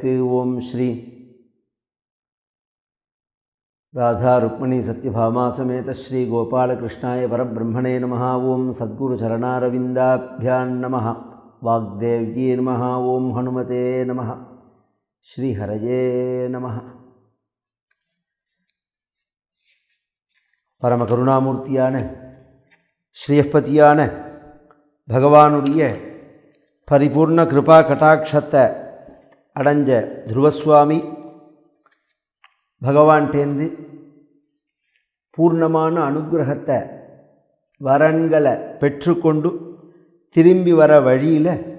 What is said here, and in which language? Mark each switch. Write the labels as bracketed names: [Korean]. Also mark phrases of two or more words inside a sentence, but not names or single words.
[Sanskrit] ओम श्री राधा रुक्मिणी सत्यभामा समेत श्री गोपालकृष्णाय परब्रह्मणे नमः। ओम सद्गुरुचरणारविन्दाभ्यां नमः। वाग्देव्यै नमः। ओम हनुमते नमः। श्री हरये नमः। [Tamil] பரம கருணாமூர்த்தியான ஸ்ரீயப்பதியான பகவானுடைய பரிபூர்ண கிருபா கட்டாட்சத்தை அடைஞ்ச துருவசுவாமி பகவான்டேந்து பூர்ணமான அனுகிரகத்தை வரன்களை பெற்றுக்கொண்டு திரும்பி வர வழியில்